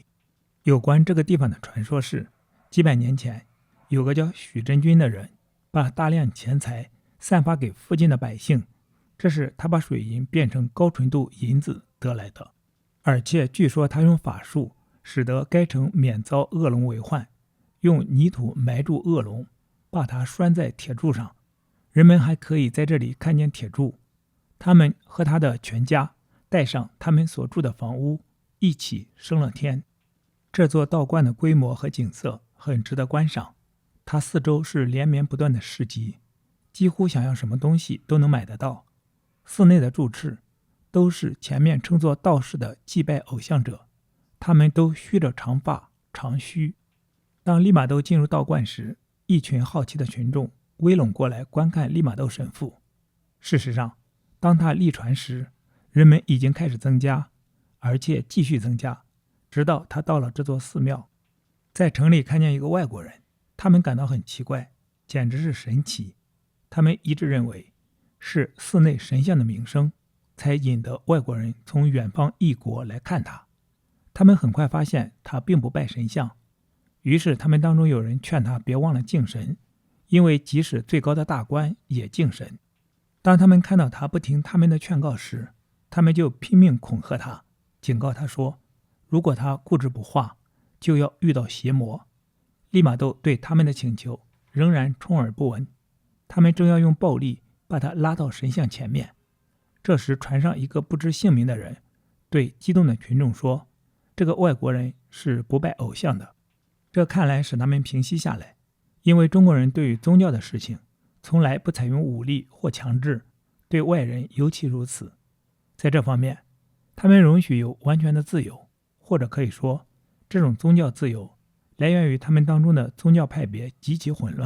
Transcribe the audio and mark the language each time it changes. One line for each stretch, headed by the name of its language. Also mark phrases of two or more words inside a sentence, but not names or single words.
Chinese: 有關這個地方的傳說是，幾百年前有個叫許真君的人，把大量錢財散發給附近的百姓，這是他把水銀變成高純度銀子得來的。而且據說他用法術使得該城免遭惡龍為患，用泥土埋住惡龍，把它拴在鐵柱上，人們還可以在這裡看見鐵柱。他們和他的全家帶上他們所住的房屋一起升了天。這座道觀的規模和景色很值得觀賞，它四周是連綿不斷的市集，幾乎想要什麼東西都能買得到。寺內的住持都是前面稱作道士的祭拜偶像者，他們都蓄着長髮長鬚。當利瑪竇進入道觀時，一群好奇的群眾圍攏過來觀看利瑪竇神父。事實上，當他立船時，人們已經開始增加，而且繼續增加，直到他到了這座寺廟。在城裡看見一個外國人，他們感到很奇怪，簡直是神奇。他們一致認為是寺內神像的名聲才引得外國人從遠方異國來看他。他們很快發現他並不拜神像，於是他們當中有人勸他別忘了敬神，因為即使最高的大官也敬神。當他們看到他不聽他們的勸告時，他們就拼命恐嚇他，警告他說，如果他固執不化，就要遇到邪魔。利瑪竇對他們的請求仍然充耳不聞，他們正要用暴力把他拉到神像前面。這時船上一個不知姓名的人對激動的群眾說，這個外國人是不拜偶像的。這看來使他們平息下來，因為中國人對於宗教的事情從來不採用武力或強制，對外人尤其如此。在這方面，他們容許有完全的自由，或者可以說，這種宗教自由來源於他們當中的宗教派別極其混亂。